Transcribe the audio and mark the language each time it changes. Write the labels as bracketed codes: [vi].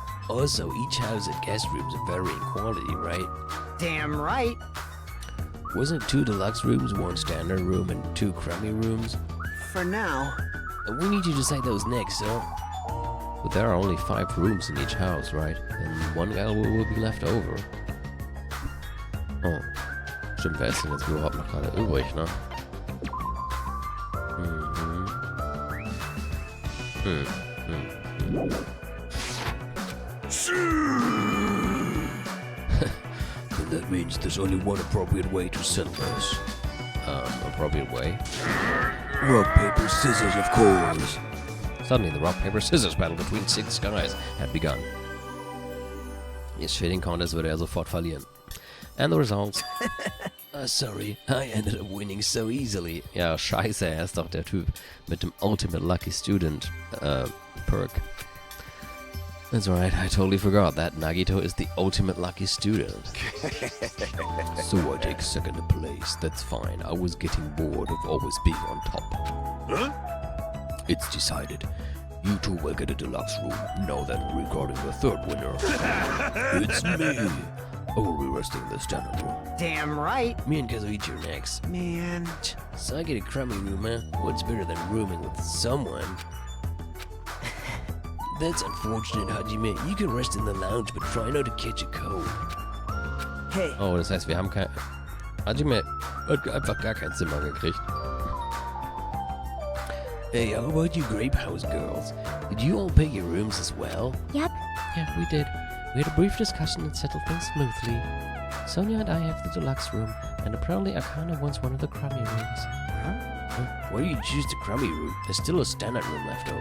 [en] Also, each house had guest rooms of varying quality, right? damn right. Wasn't 2 deluxe rooms, 1 standard room, and 2 crummy rooms? For now. We need to decide those next, so... But there are only 5 rooms in each house, right? And 1 guy will be left over. Oh. [de] Stimmt, wer ist denn jetzt überhaupt noch gerade übrig, ne? [en] Then that means there's only one appropriate way to settle this. Appropriate way. Rock, paper, scissors, of course. Suddenly, the rock, paper, scissors battle between 6 guys had begun. His shitting contest [de] würde er sofort verlieren. [en] And the results. Sorry, I ended up winning so easily. [de] Ja, scheiße, er ist doch der Typ mit dem Ultimate Lucky Student Perk. [en] That's right, I totally forgot that Nagito is the ultimate lucky student. So I take second place. That's fine, I was getting bored of always being on top. Huh? It's decided. You 2 will get a deluxe room. Now then, regarding the 3rd winner. It's me. I will be resting in the standard room. Damn right. Me and Kazuichi are next. Man. So I get a crummy room, huh? What's better than rooming with someone? That's unfortunate, Hajime. You can rest in the lounge, but try not to catch a cold. Hey, [de] Oh, das heißt, wir haben kein... Hajime hat einfach gar kein Zimmer gekriegt. [en] Hey, how about you Grape House girls? Did you all pick your rooms as well? Yep. Yeah, we did. We had a brief discussion and settled things smoothly. Sonia and I have the deluxe room, and apparently Akana wants one of the crummy rooms. Why do you choose the crummy room? There's still a standard room left over.